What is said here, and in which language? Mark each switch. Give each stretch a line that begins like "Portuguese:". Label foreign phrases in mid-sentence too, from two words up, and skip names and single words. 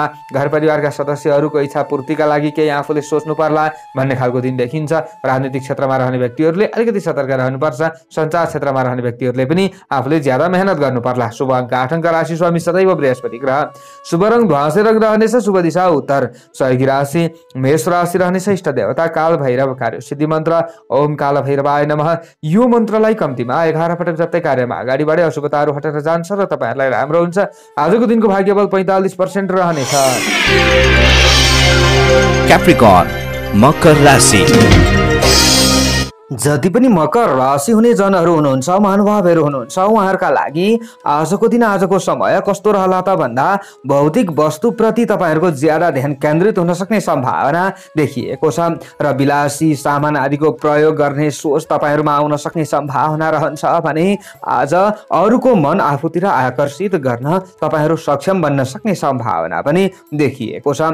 Nepali: घर परिवारका सदस्यहरूको इच्छा पूर्तिका लागि केही आफूले सोच्नु पर्ला भन्ने खालको दिन देखिन्छ। राजनीतिक क्षेत्रमा रहने व्यक्तिहरूले अलिकति सतर्क रहनुपर्छ। सञ्चार क्षेत्रमा रहने व्यक्तिहरूले पनि आफूले ज्यादा मेहनत गर्नु पर्ला। शुभ अङ्क 8 अङ्क राशि स्वामी सदैव बृहस्पति ग्रह। शुभ रङ ध्वाँसे रङ रहनेछ। शुभ दिशा उत्तर। सहयोगी राशि मेष राशि रहनेछ। इष्ट देवता काल भैरव कार्य सिद्धि मन्त्र
Sanskrit: ओम काल भैरवाय नमः।
Nepali: यो मन्त्रलाई कम्तीमा 11 पटक जप्दै कार्यमा अगाडि बढे अशुभताहरू हटेर जान्छ र तपाईँहरूलाई राम्रो हुन्छ। आजको दिनको भाग्यबल 45% रहनेछ। Capricorn, मकर राशि। जति पनि मकर राशि हुने जनहरू हुनुहुन्छ, महानुभावहरू हुनुहुन्छ, उहाँहरूका लागि आजको दिन आजको समय कस्तो रहला त भन्दा भौतिक वस्तुप्रति तपाईँहरूको ज्यादा ध्यान केन्द्रित हुन सक्ने सम्भावना देखिएको छ र विलासी सामान आदिको प्रयोग गर्ने सोच तपाईँहरूमा आउन सक्ने सम्भावना रहन्छ भने आज अरूको मन आफूतिर आकर्षित गर्न तपाईँहरू सक्षम बन्न सक्ने सम्भावना पनि देखिएको छ।